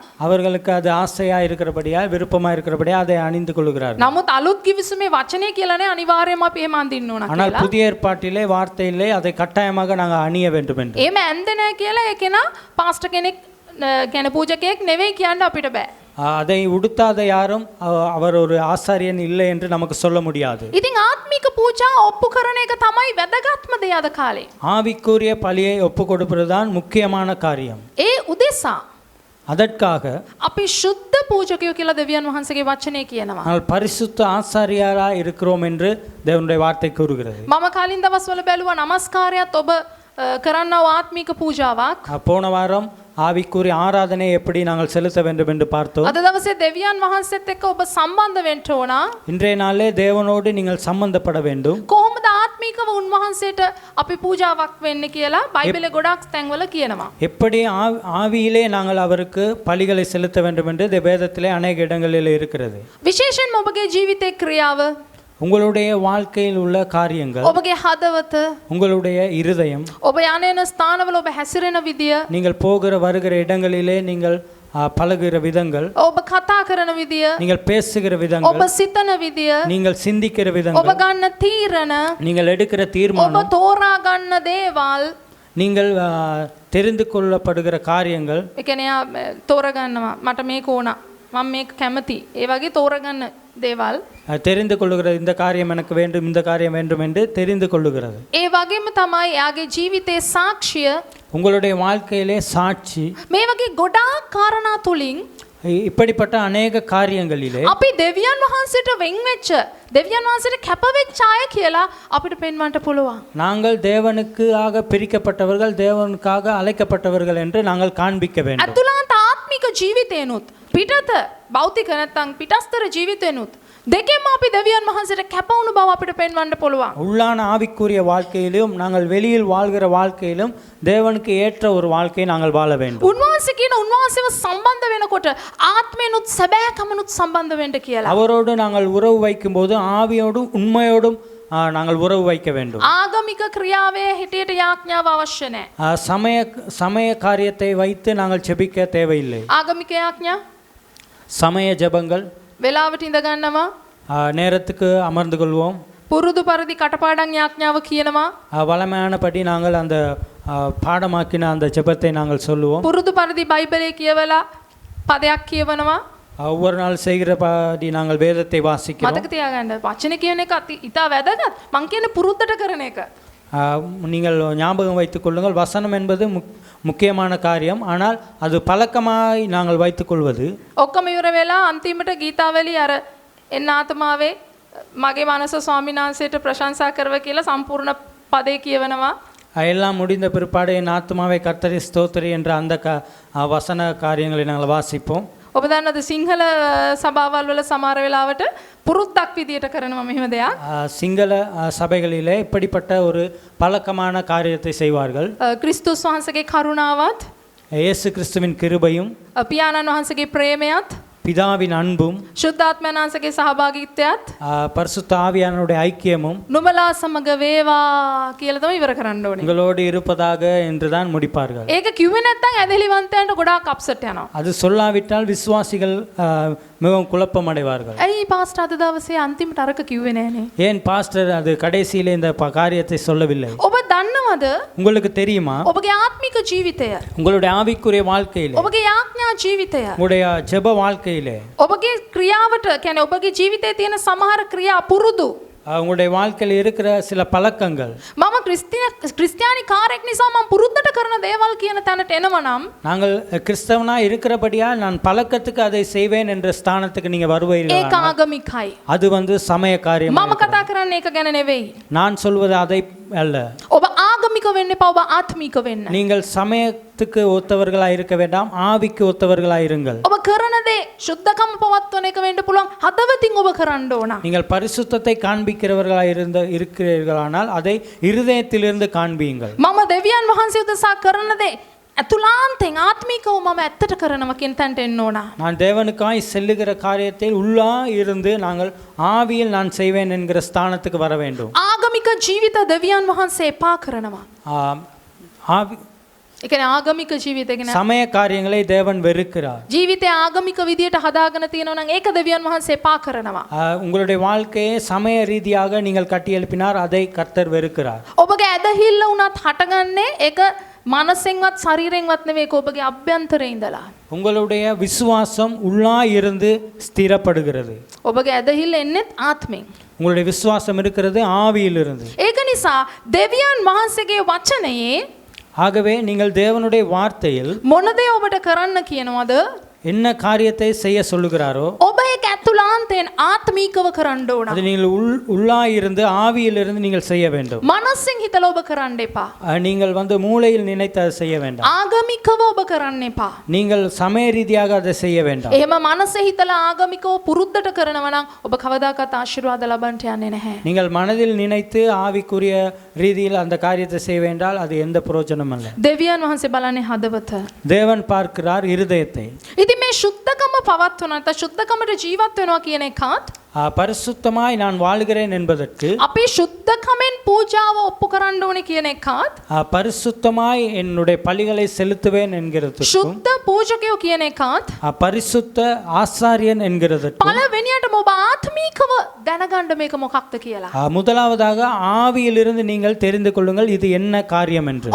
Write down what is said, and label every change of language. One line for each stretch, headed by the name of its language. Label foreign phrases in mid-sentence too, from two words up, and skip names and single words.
Tamil: அவர்களுக்கு அது ஆசையா இருக்கிறபடியா விருப்பமா இருக்கிறபடியா அதை அணிந்து கொள்கிறார்கள்.
Sinhala: නමුත් අලුත් කිවිසුමේ වචනේ කියලානේ අනිවාර්යයෙන්ම අපි එහෙම අඳින්න ඕන
Tamil: ஆனால்
Sinhala: කියලා.
Tamil: புதிய ஏற்பாட்டிலே வார்த்தையிலே அதை கட்டாயமாக நாங்கள் அணிய வேண்டும் என்று.
Sinhala: එහෙම ඇඳ නැහැ කියලා ඒකේන පාස්ටර් කෙනෙක් කියන්නේ පූජකයෙක් නෙවෙයි කියන්න අපිට බෑ.
Tamil: அதை உடுத்தாத யாரும் அவர் ஒரு ஆசாரியன் இல்லை என்று நமக்கு சொல்ல முடியாது.
Sinhala: ඉතින් ආත්මික පූජා ඔප්පු කරන එක තමයි වැදගත්ම දේ අද කාලේ.
Tamil: ஆவிக்குரிய பலியை ஒப்பு கொடுப்பதுதான் முக்கியமான காரியம்.
Sinhala: ඒ උදෙසා
Tamil: அதற்காக
Sinhala: අපි ශුද්ධ පූජකයෝ කියලා දෙවියන් වහන්සේගේ වචනේ කියනවා.
Tamil: நாங்கள் பரிசுத்த ஆசாரியராக இருக்கிறோம் என்று தேவனுடைய வார்த்தை கூறுகிறது.
Sinhala: මම කලින් දවස්වල බැලුවා නමස්කාරයත් ඔබ කරන්නව ආත්මික පූජාවක්.
Tamil: போன வாரம் ஆவிக்குரிய ஆராதனை எப்படி நாங்கள் செலுத்த வேண்டும் என்று பார்த்தோம்.
Sinhala: අද දවසේ දෙවියන් වහන්සේත් එක්ක ඔබ සම්බන්ධ වෙන්න ඕන.
Tamil: இன்றைய நாளே தேவனோடு நீங்கள் சம்பந்தப்பட வேண்டும்.
Sinhala: කොහොමද ආත්මිකව උන්වහන්සේට අපි පූජාවක් වෙන්නේ කියලා බයිබලේ ගොඩාක් තැන්වල කියනවා.
Tamil: எப்படி ஆவியிலே நாங்கள் அவருக்கு பலிகளை செலுத்த வேண்டும் என்று வேதத்திலே அநேக இடங்களில் இருக்கிறது.
Sinhala: විශේෂයෙන්ම ඔබගේ ජීවිතේ ක්‍රියාව,
Tamil: உங்களுடைய வாழ்க்கையில் உள்ள காரியங்கள்,
Sinhala: ඔබගේ හදවත,
Tamil: உங்களுடைய இருதயம்,
Sinhala: ඔබ යන ස්ථානවල ඔබ හැසිරෙන විදිය,
Tamil: நீங்கள் போகிற வருகிற இடங்களிலே நீங்கள் பழகுகிற விதங்கள்,
Sinhala: ඔබ කතා කරන විදිය,
Tamil: நீங்கள் பேசுகிற
Sinhala: ඔබ
Tamil: விதங்கள்,
Sinhala: සිතන විදිය,
Tamil: நீங்கள் சிந்திக்கிற
Sinhala: ඔබ
Tamil: விதங்கள்,
Sinhala: ගන්න තීරණ,
Tamil: நீங்கள் எடுக்கிற
Sinhala: ඔබ
Tamil: தீர்மானம்,
Sinhala: තෝරා ගන්න දේවල්,
Tamil: நீங்கள் தெரிந்து கொள்ளப்படுகிற காரியங்கள்,
Sinhala: ඒ කියන්නේ තෝරගන්නවා මට මේක ඕන, මම මේක කැමති, ඒ වගේ තෝරගන්න දේවල්,
Tamil: தெரிந்து கொள்ளுகிறது. இந்த காரியம் எனக்கு வேண்டும், இந்த காரியம் வேண்டும் என்று தெரிந்து கொள்ளுகிறது.
Sinhala: ඒ වගේම තමයි එයාගේ ජීවිතයේ සාක්ෂිය.
Tamil: உங்களுடைய வாழ்க்கையிலே சாட்சி.
Sinhala: මේ වගේ ගොඩාක් කාරණා තුලින්
Tamil: இப்படிப்பட்ட அநேக காரியங்களிலே
Sinhala: අපි දෙවියන් වහන්සේට වෙන් වෙච්ච, දෙවියන් වහන්සේට කැප වෙච්ච අය කියලා අපිට පෙන්වන්න පුළුවන්.
Tamil: நாங்கள் தேவனுக்காக பிரிக்கப்பட்டவர்கள், தேவனுக்காக அழைக்கப்பட்டவர்கள் என்று நாங்கள் காண்பிக்க வேண்டும்.
Sinhala: අතුලාන්ත ආත්මික ජීවිතේනොත් පිටත භෞතික නැත්නම් පිටස්තර ජීවිතේනොත් දෙකෙන්ම අපි දෙවියන් වහන්සේට කැප වුණු බව අපිට පෙන්වන්න පුළුවන්.
Tamil: உள்ளான ஆவிக்குரிய வாழ்க்கையிலும் நாங்கள் வெளியில் வாழ்கிற வாழ்க்கையிலும் தேவனுக்கு ஏற்ற ஒரு வாழ்க்கையை நாங்கள் வாழ வேண்டும்.
Sinhala: උන්වහන්සේ කියන උන්වහන්සේව සම්බන්ධ වෙනකොට ආත්මේනොත් සැබෑකමනොත් සම්බන්ධ වෙන්න කියලා.
Tamil: அவரோடு நாங்கள் உறவு வைக்கும்போது ஆவியோடும் உண்மையோடும் நாங்கள் உறவு வைக்க வேண்டும்.
Sinhala: ආගමික ක්‍රියාවේ හිටියට යාඥාව අවශ්‍ය නැහැ.
Tamil: சமய காரியத்தை வைத்து நாங்கள் ஜெபிக்க தேவையில்லை.
Sinhala: ආගමික යාඥා
Tamil: சமய ஜெபங்கள்,
Sinhala: වෙලාවට ඉඳ ගන්නවා,
Tamil: நேரத்துக்கு அமர்ந்து கொள்வோம்,
Sinhala: පුරුදු පරිදි කටපාඩම් යාඥාව කියනවා,
Tamil: வளமையானபடி நாங்கள் அந்த பாடமாக்கின அந்த ஜெபத்தை நாங்கள் சொல்லுவோம்.
Sinhala: පුරුදු පරිදි බයිබලේ කියවලා පදයක් කියවනවා.
Tamil: ஒவ்வொரு நாள் செய்கிறபடி நாங்கள் வேதத்தை வாசிக்கிறோம்.
Sinhala: මතක තියාගන්න වචන කියන එක ඉතා වැදගත්. මං කියන්නේ පුරුද්දට කරන එක.
Tamil: நீங்கள் ஞாபகம் வைத்துக் கொள்ளுங்கள், வசனம் என்பது முக்கியமான காரியம், ஆனால் அது பழக்கமாய் நாங்கள் வைத்துக்கொள்வது.
Sinhala: ඔක්කොම ඉවර වෙලා අන්තිමට ගීතාවලි අර එන්න ආත්මාවේ මගේ මනස ස්වාමීන් වහන්සේට ප්‍රශංසා කරව කියලා සම්පූර්ණ පදේ කියවනවා.
Tamil: எல்லாம் முடிந்த பிற்பாடு என் ஆத்மாவை கர்த்தரை ஸ்தோத்திரி என்ற அந்த வசன காரியங்களை நாங்கள் வாசிப்போம்.
Sinhala: ඔබ දන්නවද සිංහල සභාවල් වල සමහර වෙලාවට පුරුද්දක් විදියට කරනවා මෙහෙම දෙයක්.
Tamil: சிங்கள சபைகளிலே இப்படிப்பட்ட ஒரு பழக்கமான காரியத்தை செய்வார்கள்.
Sinhala: ක්‍රිස්තුස් වහන්සේගේ කරුණාවත්,
Tamil: இயேசு கிறிஸ்துவின் கிருபையும்,
Sinhala: පියාණන් වහන්සේගේ ප්‍රේමයත්,
Tamil: பிதாவின் அன்பும்,
Sinhala: ශුද්ධාත්මයන් වහන්සේගේ සහභාගීත්වයත්,
Tamil: பரிசுத்த ஆவியானவருடைய ஐக்கியமும்
Sinhala: නුඹලා සමග වේවා කියලා තමයි ඉවර කරන්න ඕනේ.
Tamil: உங்களோடு இருப்பதாக என்றுதான் முடிப்பார்கள்.
Sinhala: ඒක කිව්වේ නැත්නම් ඇදහිලිවන්තයන්ට ගොඩාක් අප්සෙට් යනවා.
Tamil: அது சொல்லாவிட்டால் விசுவாசிகள் மிகவும் குழப்பம் அடைவார்கள்.
Sinhala: ඇයි පාස්ටර් අද දවසේ අන්තිමට අරක කිව්වේ නෑනේ?
Tamil: ஏன் பாஸ்டர் அது கடைசியிலே இந்த காரியத்தை சொல்லவில்லை?
Sinhala: ඔබ දන්නවද?
Tamil: உங்களுக்கு தெரியுமா?
Sinhala: ඔබගේ ආත්මික ජීවිතය,
Tamil: உங்களுடைய ஆவிக்குரிய வாழ்க்கையிலே,
Sinhala: ඔබගේ යාඥා ජීවිතය,
Tamil: உங்களுடைய ஜெப வாழ்க்கையிலே,
Sinhala: ඔබගේ ක්‍රියාවට කියන්නේ ඔබගේ ජීවිතයේ තියෙන සමහර ක්‍රියා පුරුදු,
Tamil: உங்களுடைய வாழ்க்கையில் இருக்கிற சில பழக்கங்கள்,
Sinhala: මම ක්‍රිස්තියානි කාර්යයක් නිසා මම පුරුද්දට කරන දේවල් කියන තැනට එනවනම්,
Tamil: நாங்கள் கிறிஸ்தவனா இருக்கிறபடியா நான் பழக்கத்துக்கு அதை செய்வேன் என்ற ஸ்தானத்துக்கு நீங்க வருவீர்கள்,
Sinhala: ඒක ආගමිකයි.
Tamil: அது சமய காரியம்.
Sinhala: මම කතා කරන්නේ ඒක ගැන නෙවෙයි.
Tamil: நான் சொல்வது அதை அல்ல.
Sinhala: ඔබ ආගමික වෙන්න එපා, ඔබ ආත්මික වෙන්න.
Tamil: நீங்கள் சமயத்துக்கு ஒத்தவர்களாய் இருக்க வேண்டாம், ஆவிக்கு ஒத்தவர்களாய் இருங்கள்.
Sinhala: ඔබ කරන දේ සුද්ධකම පවත්වන එක වෙන්න පුළුවන්, හදවතින් ඔබ කරන්න ඕන.
Tamil: நீங்கள் பரிசுத்தத்தை காண்பிக்கிறவர்களாய் இருக்கிறீர்களானால் அதை இருதயத்திலிருந்து காண்பியுங்கள்.
Sinhala: මම දෙවියන් වහන්සේ උදෙසා කරන දේ අතුලාන්තෙන් ආත්මිකව මම ඇත්තට කරනවා කියන තැනට එන්න ඕන.
Tamil: நான் தேவனுக்காய் செல்லுகிற காரியத்தை உள்ளா இருந்து நாங்கள் ஆவியில் நான் செய்வேன் என்கிற ஸ்தானத்துக்கு வர வேண்டும்.
Sinhala: ආගමික ජීවිත දෙවියන් වහන්සේ එපා කරනවා.
Tamil: ஆவி
Sinhala: ඒ කියන්නේ ආගමික ජීවිතය කියන
Tamil: சமய காரியங்களை தேவன் வெறுக்கிறார்.
Sinhala: ජීවිතය ආගමික විදියට හදාගෙන තියෙනවා නම් ඒක දෙවියන් වහන්සේ එපා කරනවා.
Tamil: உங்களுடைய வாழ்க்கையை சமய ரீதியாக நீங்கள் கட்டி எழுப்பினார், அதை கர்த்தர் வெறுக்கிறார்.
Sinhala: ඔබගේ ඇදහිල්ල උනත් හටගන්නේ ඒක මනසෙන්වත් ශරීරයෙන්වත් නෙවෙයි, ඒක ඔබගේ අභ්‍යන්තරේ ඉඳලා.
Tamil: உங்களுடைய விசுவாசம் உள்ளாய் இருந்து ஸ்திரப்படுகிறது.
Sinhala: ඔබගේ ඇදහිල්ල එන්නෙත් ආත්මෙන්.
Tamil: உங்களுடைய விசுவாசம் இருக்கிறது ஆவியிலிருந்து.
Sinhala: ඒක නිසා දෙවියන් වහන්සේගේ වචනයේ
Tamil: ஆகவே நீங்கள் தேவனுடைய வார்த்தையில்
Sinhala: මොන දේ ඔබට කරන්න කියනවද?
Tamil: என்ன காரியத்தை செய்ய சொல்லுகிறாரோ
Sinhala: ඔබ ඒක ඇතුළාන්තයෙන් ආත්මීකව කරන්න ඕන.
Tamil: அது நீங்கள் உள்ளாய் இருந்து ஆவியிலிருந்து நீங்கள் செய்ய வேண்டும்.
Sinhala: මනසින් හිතලා ඔබ කරන්න එපා.
Tamil: நீங்கள் மூளையில் நினைத்து அதை செய்ய வேண்டாம்.
Sinhala: ආගමිකව ඔබ කරන්න එපා.
Tamil: நீங்கள் சமய ரீதியாக அதை செய்ய வேண்டாம்.
Sinhala: එහෙම මනසේ හිතලා ආගමිකව පුරුද්දට කරනවා නම් ඔබ කවදාකවත් ආශිර්වාද ලබන්න යන්නේ නැහැ.
Tamil: நீங்கள் மனதில் நினைத்து ஆவிக்குரிய ரீதியில் அந்த காரியத்தை செய்ய வேண்டால் அது எந்த பிரயோஜனமும் இல்லை.
Sinhala: දෙවියන් වහන්සේ බලන්නේ හදවත.
Tamil: தேவன் பார்க்கிறார் இருதயத்தை.
Sinhala: ඉතින් මේ සුද්ධකම පවත්වන නැත්නම් සුද්ධකමට ජීවත් වෙනවා කියන එකත්
Tamil: பரிசுத்தமாய் நான் வாழ்கிறேன் என்பதற்கு
Sinhala: අපි සුද්ධකමෙන් පූජාව ඔප්පු කරන්න ඕනේ කියන එකත්
Tamil: பரிசுத்தமாய் என்னுடைய பலிகளை செலுத்துவேன் என்கிறதுக்கு
Sinhala: සුද්ධ පූජකයෝ කියන එකත්
Tamil: பரிசுத்த ஆசாரியன் என்கிறதுக்கு
Sinhala: පළවෙනියටම ඔබ ආත්මීකව දැනගන්න මේක මොකක්ද කියලා.
Tamil: முதலாவதாக ஆவியிலிருந்து நீங்கள் தெரிந்து கொள்ளுங்கள் இது என்ன காரியம் என்று.